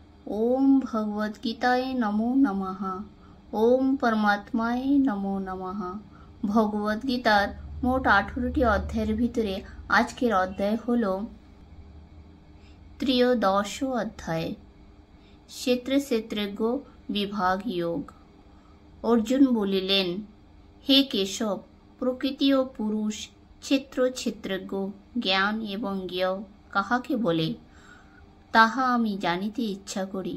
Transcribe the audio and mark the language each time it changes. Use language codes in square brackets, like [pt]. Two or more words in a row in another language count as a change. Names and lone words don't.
[sa] ओम भगवद्गीताय नमो नमः। ओम परमात्माय नमो नमः। [bn] ভগবদ্গীতার মোট 18টি অধ্যায়ের ভিতরে আজকের অধ্যায় হলো ত্রয়োদশ অধ্যায়, ক্ষেত্র ক্ষেত্রজ্ঞ বিভাগ যোগ। অর্জুন বলিলেন, হে কেশব, প্রকৃতি ও পুরুষ, ক্ষেত্র ক্ষেত্রজ্ঞ, জ্ঞান এবং জ্ঞেয় কাহাকে বলে, তাহা আমি জানিতে ইচ্ছা করি।